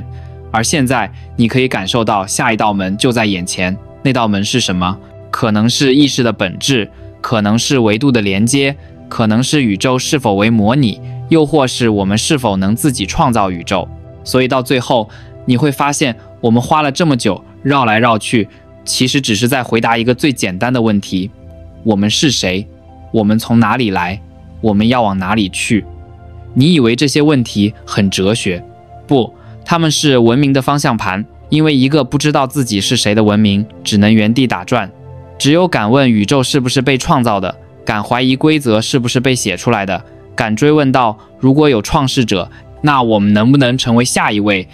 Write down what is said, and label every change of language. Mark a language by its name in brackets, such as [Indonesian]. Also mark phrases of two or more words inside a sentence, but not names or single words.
[Chinese] 而現在你可以感受到下一道門就在眼前，那道門是什麼？可能是意識的本質， 可能是維度的連接，可能是宇宙是否為模擬，又或是我們是否能自己創造宇宙。所以到最後，你會發現，我們花了這麼久繞來繞去，其實只是在回答一個最簡單的問題：我們是誰？我們從哪裡來？我們要往哪裡去？你以為這些問題很哲學？不，它們是文明的方向盤。因為一個不知道自己是誰的文明，只能原地打轉。只有敢問宇宙是不是被創造的，敢懷疑規則是不是被寫出來的，敢追問到如果有創世者，那我們能不能成為下一位？